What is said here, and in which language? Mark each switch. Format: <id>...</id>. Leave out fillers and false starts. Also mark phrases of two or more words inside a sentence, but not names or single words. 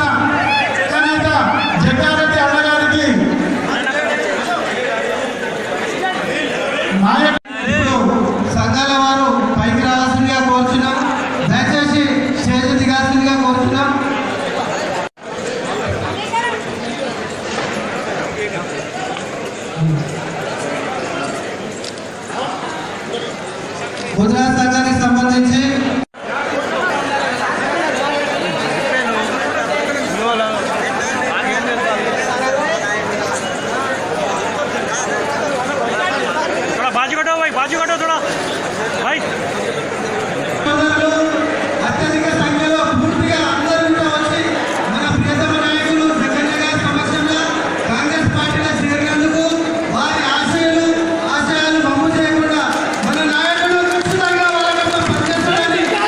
<te>కానీ ఇక జగ్గారెడ్డి అన్నగారికి నాయకుడు సంఘాల వారు పైకి రావాల్సిందిగా కోరుచున్నాం. దయచేసి స్టేజ్ దిగాల్సిందిగా కోరుచున్నాం. గుజరాత్ సంఘానికి సంబంధించి</te> <hi>बाजू कटो भाई, बाजू कटो थोड़ा भाई।</hi> <te>అత్యధిక సంఖ్యలో పూర్తిగా అందరూ కూడా వచ్చి మన ప్రియతమ నాయకులు జగన్ గారి సమక్షంలో కాంగ్రెస్ పార్టీలో చేరినందుకు వారి ఆశయాలు బొమ్మ చేయకుండా మన నాయకులు ఖచ్చితంగా వాళ్ళ కోసం పనిచేస్తారని</te>